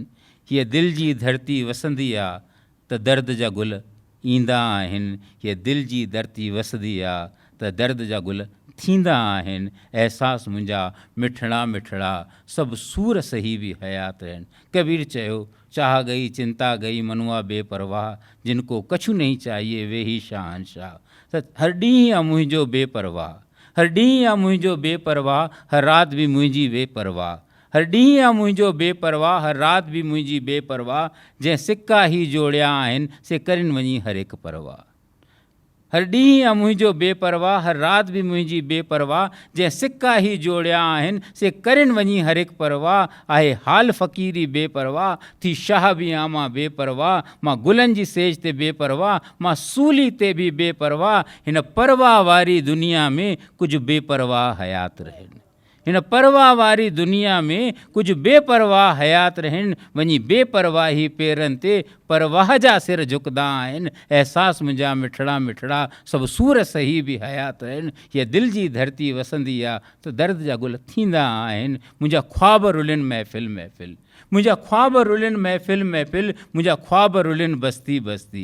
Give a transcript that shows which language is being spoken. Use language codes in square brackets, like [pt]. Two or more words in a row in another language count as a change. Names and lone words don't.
[sd] हीअ दिलि जी धरती वसंदी आहे त दर्द जा गुल ईंदा आहिनि, हीअ दिलि जी धरती वसंदी आहे त दर्द जा गुल थींदा आहिनि। एहसास मुंहिंजा मिठड़ा मिठड़ा, सभु सूर सही बि हयात रहनि। [hi] कबीर चयो चाह गई चिंता गई मनुआ बेपरवाह, जिनको कछु नहीं चाहिए वे ही शहंशाह। [sd] त हर ॾींहुं आहे मुंहिंजो बेपरवाह, हर ॾींहुं आहे मुंहिंजो बेपरवाह, हर राति बि मुंहिंजी बेपरवाह। हर ॾींहुं आहे मुंहिंजो बेपरवाह, हर राति बि मुंहिंजी बेपरवाह। जंहिं सिक्का ही जोड़िया आहिनि से करिन वञी हर हिकु परवाह। हर ॾींहुं आहे मुंहिंजो बेपरवाह, हर राति बि मुंहिंजी बेपरवाह, जंहिं सिक्का ई जोड़िया आहिनि से करिन वञी हर हिकु परवाह, आहे हाल फ़क़ीरी बेपरवाह, थी शाह बि आमां बेपरवाह, मां गुलनि जी सेज ते बेपरवाह, मां सूली ते बि बेपरवाह, हिन परवाह वारी दुनिया में कुझु बेपरवाह हयात रहनि, हिन परवाह वारी दुनिया में कुझु बेपरवाह हयात रहनि, वञी बेपरवाही पेरनि ते परवाह जा सिर झुकंदा आहिनि, अहसास मुंहिंजा मिठड़ा मिठड़ा सभु सूर सही बि हयात रहनि, हीअ दिलि जी धरती वसंदी आहे त दर्द जा गुल थींदा आहिनि, मुंहिंजा ख्वाब रुलिन महफ़िल महफ़िल, मुंहिंजा ख्वाब रुलिन महफ़िल महफ़िल, मुंहिंजा ख्वाब रुलिन बस्ती बस्ती।